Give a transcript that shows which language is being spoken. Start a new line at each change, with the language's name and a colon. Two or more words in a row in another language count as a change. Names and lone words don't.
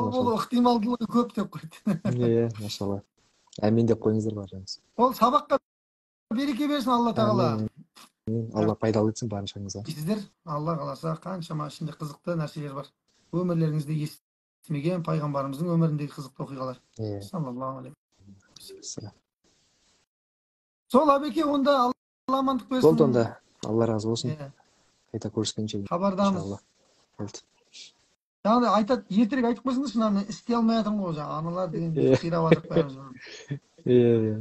Kazakh: Қабыл болу ықтималдылығы көп деп қойды. Машалла. Әмин деп қойыңыздар барыңыз. Ол сабаққа береке берсін Алла тағала. Алла пайдалы етсін баршаңызға. Сіздер Алла қаласа қаншама ішінде қызықты нәрселер бар. Өмірлеріңізде естімеген пайғамбарымыздың өміріндегі қызықты оқиғалар.
Arabic: صلى الله عليه وسلم.
Kazakh: Сол Абеке, онда Алла амандық берсін. Болды онда. Алла разы болсын. Қайта көріскенше. Хабардамыз. Жаңағыдай айтады, ертерек айтып қойсаңызшы, мына істей алмай жатырмын ғой, жаңа аналар деген қирап жатыр бәріміз.